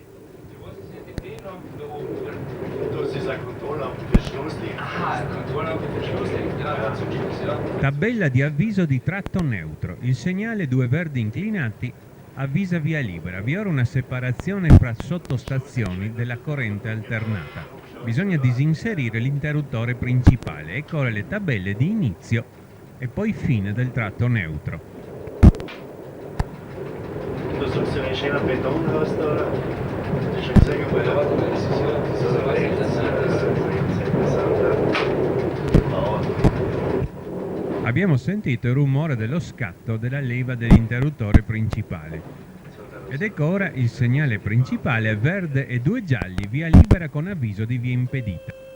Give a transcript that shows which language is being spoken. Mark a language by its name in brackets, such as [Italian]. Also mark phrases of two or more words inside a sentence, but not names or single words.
[German] Das ist eine Kontrollampe für Stoßlicht. Aha, Kontrolllampe für Schlusslicht, ja, zum Schluss, ja. [Italian] Tabella di avviso di tratto neutro. Il segnale 2 verdi inclinati avvisa via libera. Vi è ora una separazione fra sottostazioni della corrente alternata. Bisogna disinserire l'interruttore principale. Ecco ora le tabelle di inizio e poi fine del tratto neutro. [German] Du sagst ja, ein schöner Betonhaus da, oder? Hast du schon gesehen, Ja, oder? warte mal, das ist ja was Interessantes. [Italian] Abbiamo sentito il rumore dello scatto della leva dell'interruttore principale. Ed ecco ora il segnale principale verde e 2 gialli, via libera con avviso di via impedita.